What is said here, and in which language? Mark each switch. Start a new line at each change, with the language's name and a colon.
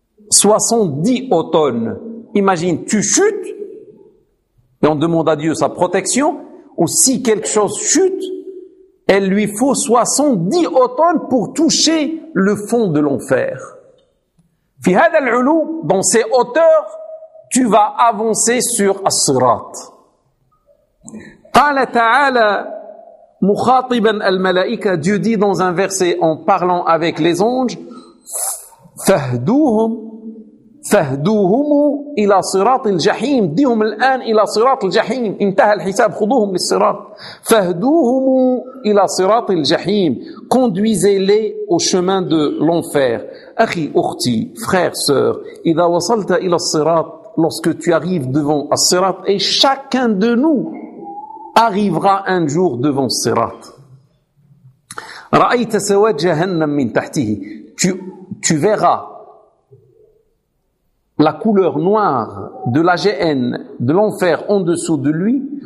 French: 70 automnes. Imagine, tu chutes, et on demande à Dieu sa protection, ou si quelque chose chute, elle lui faut 70 automnes pour toucher le fond de l'enfer.
Arabic: Fi hada al-ulu,
French: dans ces hauteurs, tu vas avancer sur as-sirat.
Arabic: قال تعالى مخاطبا الملائكة,
French: Dieu dit dans un verset en parlant avec les anges,
Arabic: فهدوهم فهدوهم إلى صراط الجحيم, ديهم الآن إلى صراط الجحيم, انتهى الحساب, خذوهم للصراط, فهدوهم إلى صراط الجحيم,
French: conduisez-les au chemin de l'enfer.
Arabic: أخي أختي,
French: frère, sœur,
Arabic: إذا وصلت إلى الصراط,
French: lorsque tu arrives devant الصراط, et chacun de nous arrivera un jour devant Sirat.
Arabic: Ra'ayta sawad jahannam min tahtihi.
French: Tu verras la couleur noire de la Gehenne, de l'enfer en dessous de lui.